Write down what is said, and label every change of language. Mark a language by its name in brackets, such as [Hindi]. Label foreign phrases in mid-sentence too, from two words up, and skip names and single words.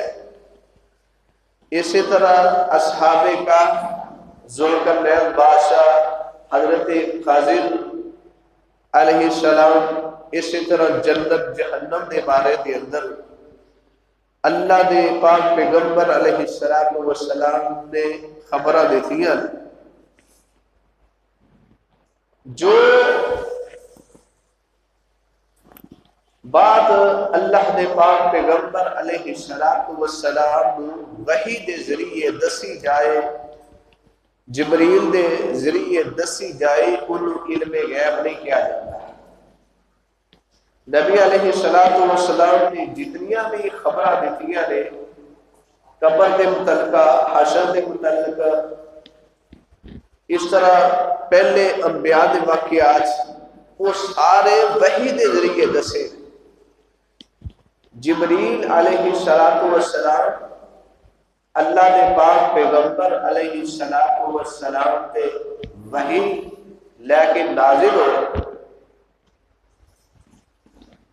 [Punjabi] اسی طرح اصحاب کہف، ذوالقرنین بادشاہ، حضرت خضر علیہ السلام، اسی طرح جنت جہنم دے بارے دے اندر اللہ دے پاک پیغمبر علیہ السلام نے خبراں دیتیاں. جو بات اللہ دے پاک پیغمبر علیہ السلام وحی دے ذریعے دسی جائے، جبریل دے ذریعے دسی جائے، انہوں علم غیب نہیں کیا جاتا. نبی علیہ السلام نے جتنیاں بھی خبراں دیتیاں نے قبر دے متعلقہ، حشر دے متعلقہ، اس طرح پہلے انبیاء دے واقعات، وہ سارے وحی دے ذریعے دسے. جبریل علیہ السلام اللہ دے پاک پیغمبر علیہ السلام تے وحی لے کے نازل ہو.